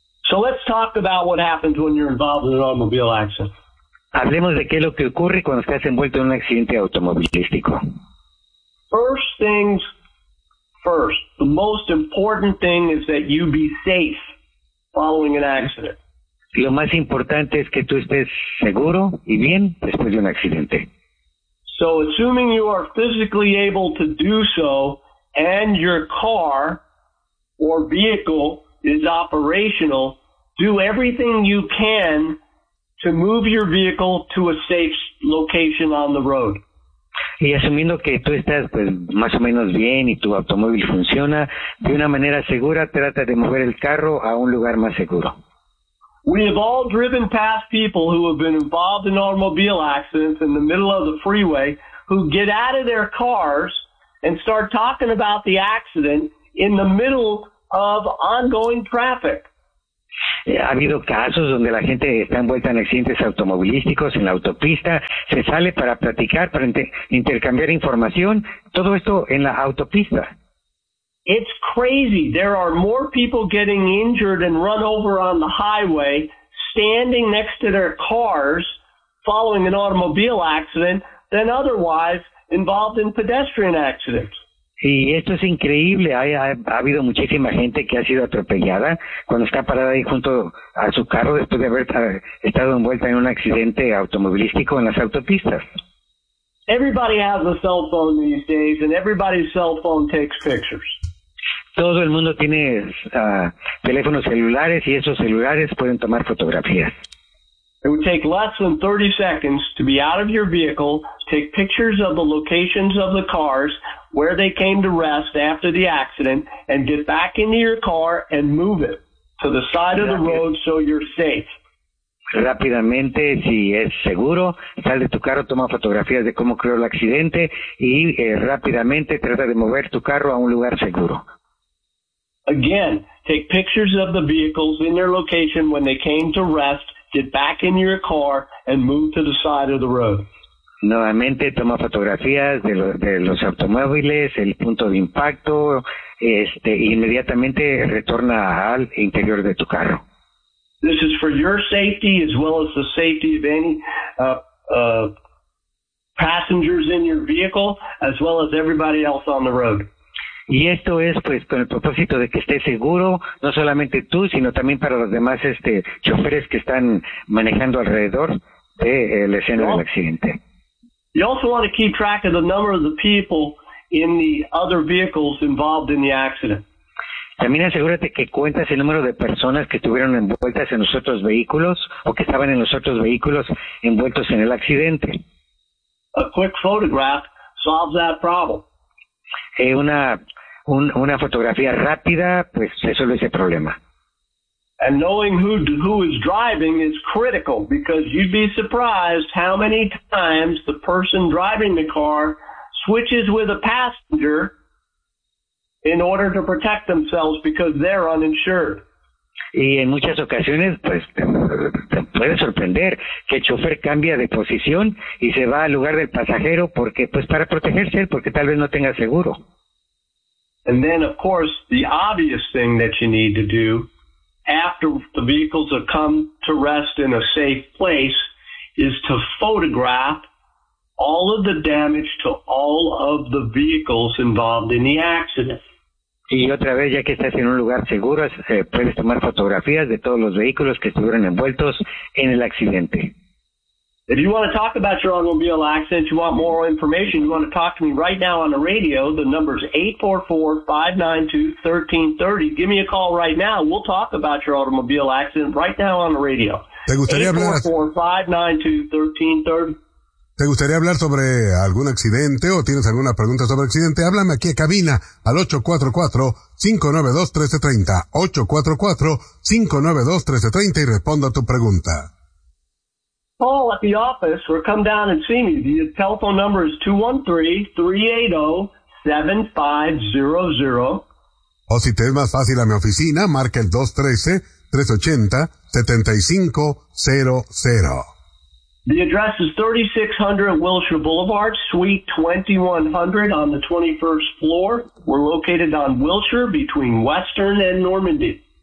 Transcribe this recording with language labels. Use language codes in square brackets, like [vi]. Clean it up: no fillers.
[en] So let's talk about what happens when you're involved in an automobile accident. [es] Hablemos de qué es lo que ocurre cuando estás envuelto en un accidente automovilístico. [en] First things first, the most important thing is that you be safe following an accident. [es] Lo más importante es que tú estés seguro y bien después de un accidente. [en] So assuming you are physically able to do so, and your car or vehicle is operational, do everything you can to move your vehicle to a safe location on the road. [es] Y asumiendo que tú estás pues más o menos bien y tu automóvil funciona, de una manera segura trata de mover el carro a un lugar más seguro. [en] We have all driven past people who have been involved in automobile accidents in the middle of the freeway who get out of their cars and start talking about the accident in the middle of ongoing traffic. [es] ha habido casos donde la gente está envuelta en accidentes automovilísticos, en la autopista, se sale para platicar, para intercambiar información, todo esto en la autopista. [en] It's crazy. There are more people getting injured and run over on the highway, standing next to their cars, following an automobile accident, than otherwise involved in pedestrian accidents. [es] Sí, esto es increíble. Ha habido muchísima gente que ha sido atropellada cuando está parada ahí junto a su carro después de haber estado envuelta en un accidente automovilístico en las autopistas. [en] Everybody has a cell phone these days, and everybody's cell phone takes pictures. [es] Todo el mundo tiene teléfonos celulares y esos celulares pueden tomar fotografías. [en] It would take less than 30 seconds to be out of your vehicle, take pictures of the locations of the cars, where they came to rest after the accident, and get back into your car and move it to the side of the road so you're safe. [es] Rápidamente, si es seguro, sal de tu carro, toma fotografías de cómo ocurrió el accidente y rápidamente trata de mover tu carro a un lugar seguro. [en] Again, take pictures of the vehicles in their location when they came to rest, get back in your car, and move to the side of the road. [es] Nuevamente, toma fotografías de los automóviles, el punto de impacto, inmediatamente retorna al interior de tu carro. [en] This is for your safety as well as the safety of any passengers in your vehicle, as well as everybody else on the road. [es] Y esto es, pues, con el propósito de que estés seguro, no solamente tú, sino también para los demás choferes que están manejando alrededor de la escena del accidente. [en] You also want to keep track of the number of the people in the other vehicles involved in the accident. [es] También asegúrate que cuentas el número de personas que estuvieron envueltas en los otros vehículos o que estaban en los otros vehículos envueltos en el accidente. [en] A quick photograph solves that problem. [es] Una fotografía rápida, pues resuelve ese problema. [en] And knowing who is driving is critical, because you'd be surprised how many times the person driving the car switches with a passenger in order to protect themselves because they're uninsured. [es] Y en muchas ocasiones, pues, te puede sorprender que el chofer cambia de posición y se va al lugar del pasajero porque, pues, para protegerse, porque tal vez no tenga seguro. [en] And then, of course, the obvious thing that you need to do after the vehicles have come to rest in a safe place is to photograph all of the damage to all of the vehicles involved in the accident. [es] Y otra vez, ya que estás en un lugar seguro, puedes tomar fotografías de todos los vehículos que estuvieron envueltos en el accidente. [en] If you want to talk about your automobile accident, you want more information, you want to talk to me right now on the radio, the number is 844-592-1330. Give me a call right now. We'll talk about your automobile accident right now on the radio. [es] ¿Te gustaría 844-592-1330. ¿Te gustaría hablar sobre algún accidente o tienes alguna pregunta sobre accidente? Háblame aquí a cabina al 844-592-1330. 844-592-1330 y respondo a tu pregunta. [en] Call at the office or come down and see me. The telephone number is 213-380-7500. [es] O si te es más fácil a mi oficina, marca el 213-380-7500. [en] The address is 3600 Wilshire Boulevard, Suite 2100 on the 21st floor. We're located on Wilshire between Western and Normandy.